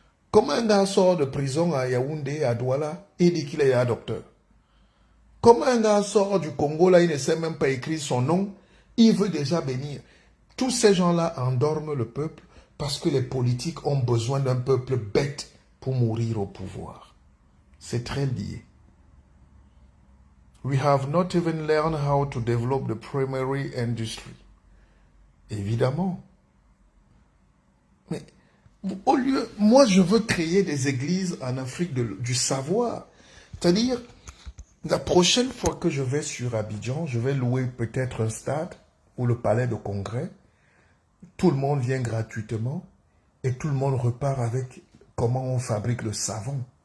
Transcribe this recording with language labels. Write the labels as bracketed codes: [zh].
[fr] Comment un gars sort de prison à Yaoundé, à Douala, et il dit qu'il est un docteur? Comment un gars sort du Congo, là, il ne sait même pas écrire son nom, il veut déjà bénir? Tous ces gens-là endorment le peuple parce que les politiques ont besoin d'un peuple bête pour mourir au pouvoir. C'est très lié. [en] We have not even learned how to develop the primary industry. [fr] Évidemment. Mais au lieu, moi je veux créer des églises en Afrique du savoir. C'est-à-dire, la prochaine fois que je vais sur Abidjan, je vais louer peut-être un stade ou le palais de congrès. Tout le monde vient gratuitement et tout le monde repart avec comment on fabrique le savon.